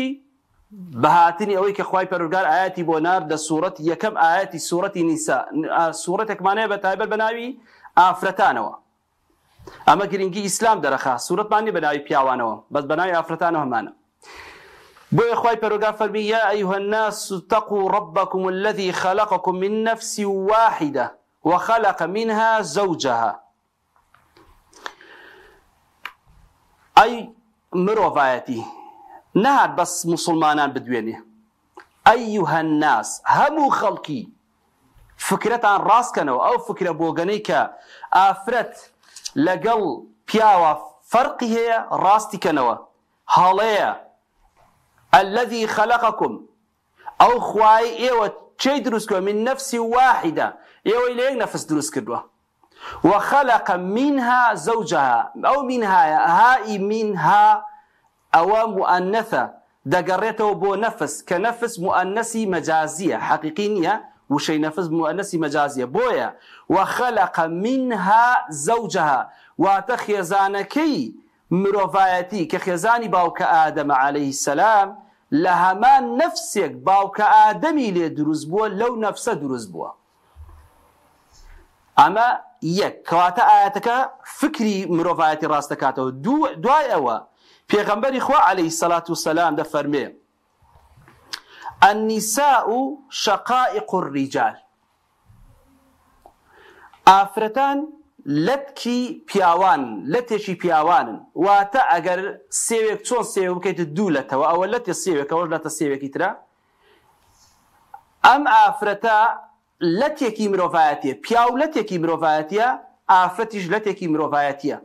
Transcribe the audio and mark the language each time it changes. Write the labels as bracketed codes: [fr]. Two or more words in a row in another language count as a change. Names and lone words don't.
[ckb] بەهاتنی ئەوەی کە خوای پەروەردگار ئاەتی بۆ نارد لە سوورەتی یەکەم، ئاەتی سوورەتی نیسا، سوورەتێکمانەیە بە تایبەت بە ناوی ئافرەتانەوە. ئەمە گرنگی ئیسلام دەرەخا، سوورەتمان نیە بە ناوی پیاوانەوە، بەس بە ناوی ئافرەتانەوە هەمانە. بۆیە خوای پەروەردگار فەرمی: [ar] یا ئەیها الناس اتقوا ربكم الذي خلقكم من نفس واحدة وخلق منها زوجها. [ckb] ئەی مرۆڤایەتی، نەهات بەس موسڵمانان بدوێنێ، [ar] ئەیها الناس، [ckb] هەموو خەڵکی فکرەتان ڕاستکەنەوە. ئەو فکرە بۆگەنەی کە ئافرەت لەگەڵ پیاوە فەرقی هەیە ڕاستیکەنەوە، هەڵەیە. [ar] الذي خلقكم، [ckb] ئەو خوای ئێوە چی دروست کردووە؟ [ar] من نفس واحدة، [ckb] ئێوەی لە یەک نەفس دروست کردووە. [ar] وخلق منها زوجها، [ckb] ئەو منهایە، هائی منها ئەوە مؤنثە، دەگەڕێتەوە بۆ نەفس، کە نەفس مؤنثی مەجازیە، حەقیقی نییە، وشەی نەفس مؤنثی مەجازیە. بۆیە [ar] وخلق منها زوجها، [ckb] واتە خێزانەکەی مرۆڤایەتی کە خێزانی باوکە ئادەمە [ar] عەلەیهی سەلام [ckb] لە هەمان نەفسێک باوکە ئادەمی لێ دروست بووە لەو نەفسە دروست بووە. ئەمە یەک کەواتە ئاەتەکە فکری مرۆڤایەتی ڕاست دەکاتەوە. دوای ئەوە پێغەمبەری خوا [ar] عەلەیهی سەلات وسەلام [ckb] دەفەرمێ [ar] النساء شقائق الرجال، [ckb] ئافرەتان لەتکی پیاوان لەتێکی پیاوانن، واتە ئەگەر سێوێک چۆن سێوێک بکەیت دوو لەتەوە ئەوە لەتێ سێوێکەوە لەتە سێوێکی ترە، ئەم ئافرەتە لەتێکی مرۆڤایەتیە، پیاو لەتێکی مرۆڤایەتیە، ئافرەتیش لەتێکی مرۆڤایەتیە.